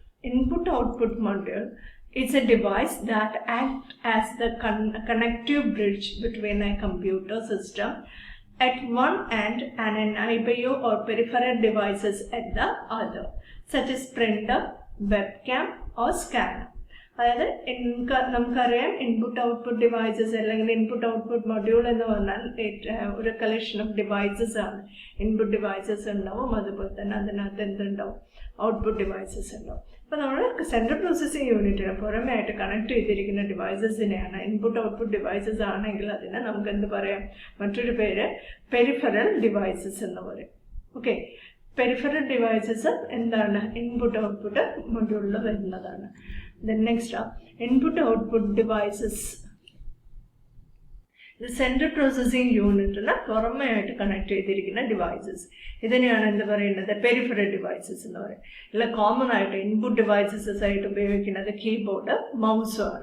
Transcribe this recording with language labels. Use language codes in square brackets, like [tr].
[en] Input-output module is a device that acts as the connective bridge between a computer system at one end and an IBO or peripheral devices at the other, such as printer, webcam or scanner. [ml] അതായത് നമുക്കറിയാം input output devices അല്ലെങ്കിൽ input output module എന്ന് പറഞ്ഞാൽ ഒരു collection of devices ആണ്. Input devices ഉണ്ടാവും, അതുപോലെ തന്നെ അതിനകത്ത് എന്തുണ്ടാവും? ഔട്ട്പുട്ട് ഡിവൈസസ് ഉണ്ടാവും. അപ്പോൾ നമ്മൾ സെൻട്രൽ പ്രോസസ്സിംഗ് യൂണിറ്റിന് പുറമേയായിട്ട് കണക്ട് ചെയ്തിരിക്കുന്ന ഡിവൈസസിനെയാണ് ഇൻപുട്ട് ഔട്ട്പുട്ട് ഡിവൈസസ് ആണെങ്കിൽ അതിനെ നമുക്ക് എന്ത് പറയാം? മറ്റൊരു പേര് പെരിഫറൽ ഡിവൈസസ് എന്ന് പറയും. ഓക്കെ, പെരിഫറൽ ഡിവൈസസ് എന്താണ്? ഇൻപുട്ട് ഔട്ട്പുട്ട് മൊഡ്യൂളിൽ വരുന്നതാണ്. [en] Then next, input output devices The central processing unit is connected devices. This is the peripheral devices. Common input devices the keyboard, mouse.